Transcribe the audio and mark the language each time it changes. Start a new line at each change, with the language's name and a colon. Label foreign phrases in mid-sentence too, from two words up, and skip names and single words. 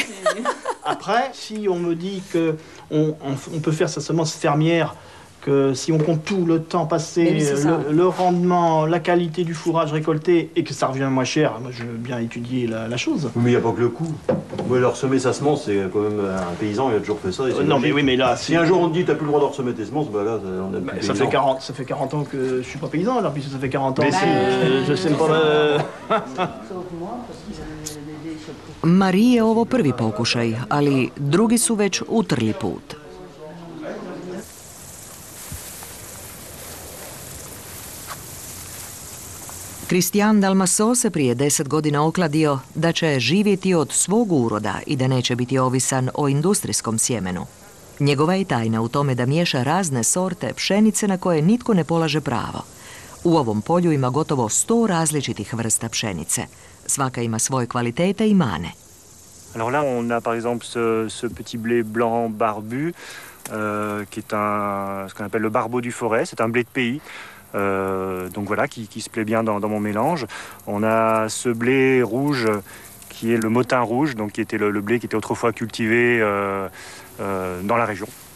French: Après, si on me dit qu'on peut faire sa semence fermière, que si on compte tout le temps passé, le rendement, la qualité du fourrage récolté, et que ça revient moins cher, moi je veux bien étudier la chose. Mais il n'y a pas que le coût. Moi, leur semer sa semence, c'est quand même un paysan, il a toujours fait ça. Non, mais oui, mais là... Si un jour on te dit t'as plus le droit de ressemer tes semences, bah là, on a plus ça fait 40 ans que je suis pas paysan, alors, puisque ça fait 40 ans mais que je sème pas...
Croatian: Mariji je ovo prvi pokušaj, ali drugi su već utrli put. Christian Dalmaso se prije 10 godina okladio da će živjeti od svog uroda i da neće biti ovisan o industrijskom sjemenu. Njegova je tajna u tome da miješa razne sorte pšenice na koje nitko ne polaže pravo. U ovom polju ima gotovo 100 različitih vrsta pšenice. Svaka ima svoje kvalitete i mane.
French: Alors là, on a par exemple ce petit blé blanc barbu, qui est ce qu'on appelle le barbeau du forêt. C'est un blé de pays. Donc voilà, qui se plaît bien dans mon mélange. On a ce blé rouge qui est le motin rouge, donc qui était le blé qui était autrefois cultivé dans la région.